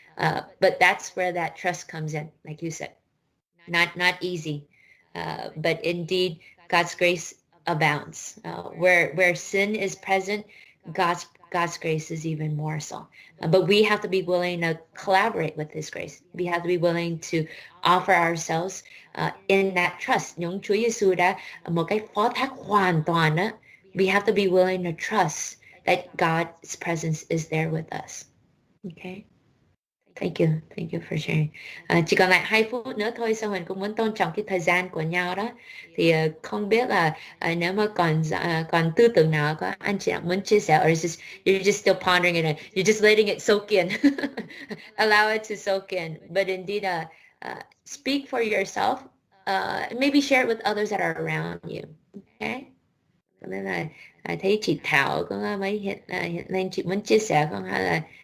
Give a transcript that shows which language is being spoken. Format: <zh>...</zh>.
<en>But that's where that trust comes in, like you said. Not easy, but indeed God's grace abounds. Where sin is present, God's grace is even more so. But we have to be willing to collaborate with His grace. We have to be willing to offer ourselves in that trust.</en> <vi>Những Chúa Giêsu đã một cái phó thác hoàn toàn á.</vi> <en>We have to be willing to trust that God's presence is there with us. Okay. Thank you for sharing.</en> <vi>Chỉ còn lại 2 phút nữa thôi, xong mình cũng muốn tôn trọng cái thời gian của nhau đó. Thì không biết là nếu mà còn tư tưởng nào có anh chị muốn chia sẻ,</vi> <en>or you're just still pondering it, you're just letting it soak in. Allow it to soak in. But indeed, speak for yourself. Maybe share it with others that are around you. Okay?</en> <vi>Cho nên là thấy chị Thảo có mấy hiện lên, chị muốn chia sẻ không, hay là</vi>